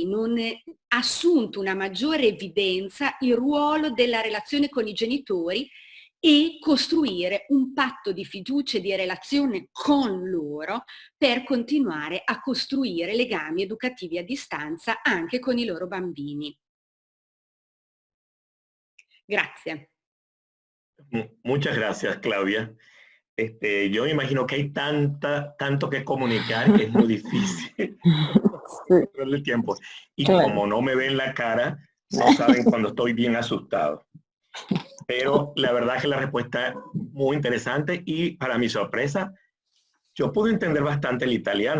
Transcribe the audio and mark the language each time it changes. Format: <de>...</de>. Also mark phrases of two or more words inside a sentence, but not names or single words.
<it>Non è assunto una maggiore evidenza il ruolo della relazione con i genitori e costruire un patto di fiducia e di relazione con loro per continuare a costruire legami educativi a distanza anche con i loro bambini. Grazie.</it> <es>Muchas gracias, Claudia. Yo me imagino que hay tanto que comunicar que es muy difícil controlar el tiempo. Y Claro. como no me ven la cara, no saben cuando estoy bien asustado. Pero la verdad que la respuesta es muy interesante y para mi sorpresa, yo pude entender bastante el italiano.</es>